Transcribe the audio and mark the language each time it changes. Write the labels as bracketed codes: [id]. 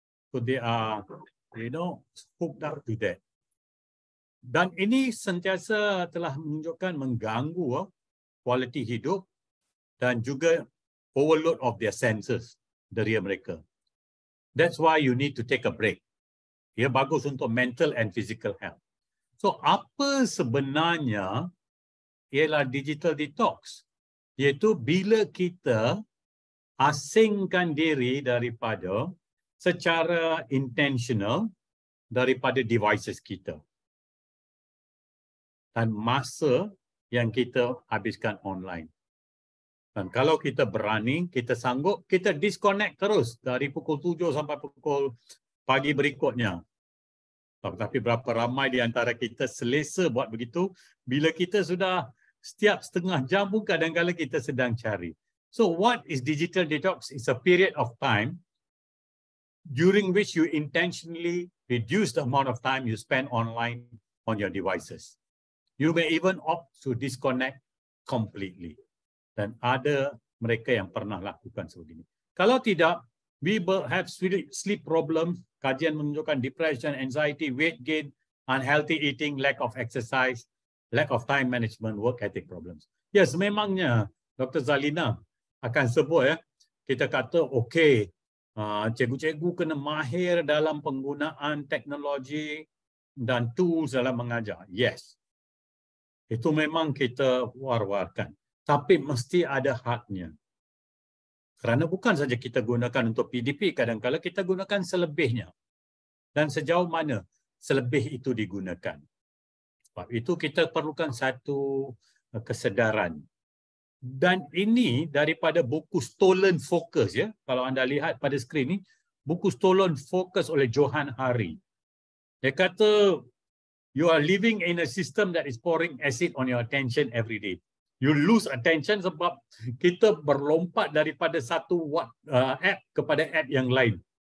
[en] So they are, hooked up to that. [ms] Dan ini sentiasa telah menunjukkan mengganggu kualiti hidup dan juga [en] overload of their senses [ms] dari mereka. [en] That's why you need to take a break. [ms] Ia bagus untuk [en] mental and physical health. [ms] So apa sebenarnya ialah digital detox? Iaitu bila kita asingkan diri daripada secara intentional daripada devices kita. Dan masa yang kita habiskan online. Dan kalau kita berani, kita sanggup, kita disconnect terus dari pukul 7 sampai pukul pagi berikutnya. Tapi berapa ramai di antara kita selesa buat begitu, bila kita sudah setiap setengah jam pun kadang-kadang kita sedang cari. [en] So what is digital detox? It's a period of time during which you intentionally reduce the amount of time you spend online on your devices. You may even opt to disconnect completely. [ms] Dan ada mereka yang pernah lakukan sebegini. Kalau tidak, [en] we will have sleep problems. [ms] Kajian menunjukkan [en] depression, anxiety, weight gain, unhealthy eating, lack of exercise, lack of time management, work ethic problems. [ms] Yes, memangnya Dr. Zalina akan sebut, kita kata okey, cikgu-cikgu kena mahir dalam penggunaan teknologi dan tools dalam mengajar. Yes. Itu memang kita war-warkan. Tapi mesti ada hadnya. Kerana bukan saja kita gunakan untuk PDP, kadang-kadang kita gunakan selebihnya. dan sejauh mana selebih itu digunakan. Sebab itu kita perlukan satu kesedaran. Dan ini daripada buku Stolen Focus, ya. Kalau anda lihat pada skrin ni, buku Stolen Focus oleh Johann Hari. Dia kata, [en] you are living in a system that is pouring acid on your attention every day. You lose attention [ms] sebab kita berlompat daripada satu app kepada app yang lain.